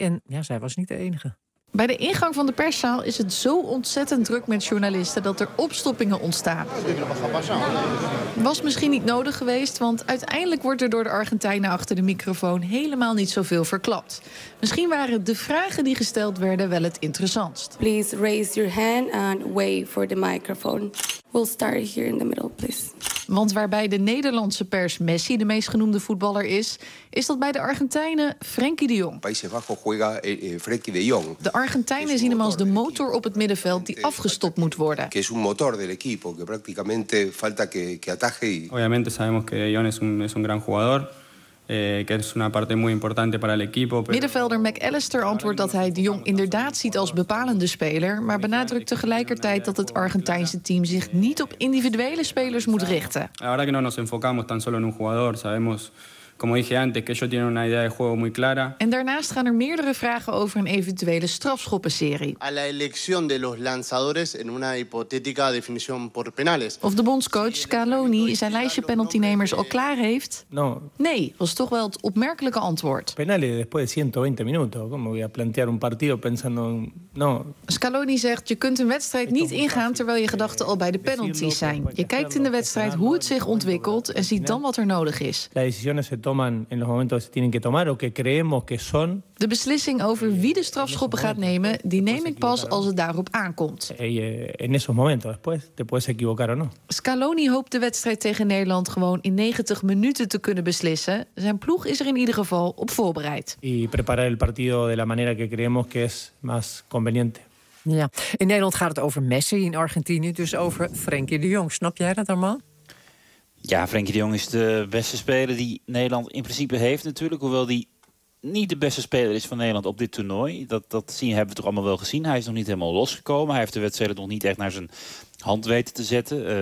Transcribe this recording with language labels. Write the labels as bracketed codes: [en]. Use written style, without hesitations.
[nl] En ja, zij was niet de enige. Bij de ingang van de perszaal is het zo ontzettend druk met journalisten dat er opstoppingen ontstaan. Was misschien niet nodig geweest, want uiteindelijk wordt er door de Argentijnen achter de microfoon helemaal niet zoveel verklapt. Misschien waren de vragen die gesteld werden wel het interessantst. [en] Please raise your hand and wait for the microphone. We'll start here in the middle, please. [nl] Want waarbij de Nederlandse pers Messi de meest genoemde voetballer is, is dat bij de Argentijnen Frenkie de Jong. De Argentijnen zien hem als de motor op het middenveld die afgestopt moet worden. [es] Que es un motor del equipo, que prácticamente falta que ataje. Obviamente sabemos que de Jong es un gran jugador. [nl] Middenvelder McAllister antwoordt dat hij de Jong inderdaad ziet als bepalende speler, maar benadrukt tegelijkertijd dat het Argentijnse team zich niet op individuele spelers moet richten. [es] Ahora que no nos enfocamos tan solo en un jugador, sabemos, como dije antes, que ellos tienen una idea de juego muy clara. [nl] En daarnaast gaan er meerdere vragen over een eventuele strafschoppenserie. [es] A la elección de los lanzadores en una hipotética definición por penales. [nl] Of de bondscoach Scaloni zijn lijstje penaltynemers al klaar heeft. [es] No. [nl] Nee, was toch wel het opmerkelijke antwoord. [es] Penales después de 120 minuten. ¿Cómo voy a plantear un partido pensando en... No. [nl] Scaloni zegt, je kunt een wedstrijd niet ingaan terwijl je gedachten al bij de penalties zijn. Je kijkt in de wedstrijd hoe het zich ontwikkelt en ziet dan wat er nodig is. [es] La decisión es [nl] de beslissing over wie de strafschoppen gaat nemen, die neem ik pas als het daarop aankomt. [es] In esos momentos, después te puedes equivocar o no. [nl] Scaloni hoopt de wedstrijd tegen Nederland gewoon in 90 minuten te kunnen beslissen. Zijn ploeg is er in ieder geval op voorbereid. [es] Y preparar el partido de la manera que creemos que es más conveniente. [nl] Ja, in Nederland gaat het over Messi, in Argentinië dus over Frenkie de Jong. Snap jij dat allemaal? Ja, Frenkie de Jong is de beste speler die Nederland in principe heeft natuurlijk. Hoewel die niet de beste speler is van Nederland op dit toernooi. Dat zien hebben we toch allemaal wel gezien. Hij is nog niet helemaal losgekomen. Hij heeft de wedstrijd nog niet echt naar zijn hand weten te zetten.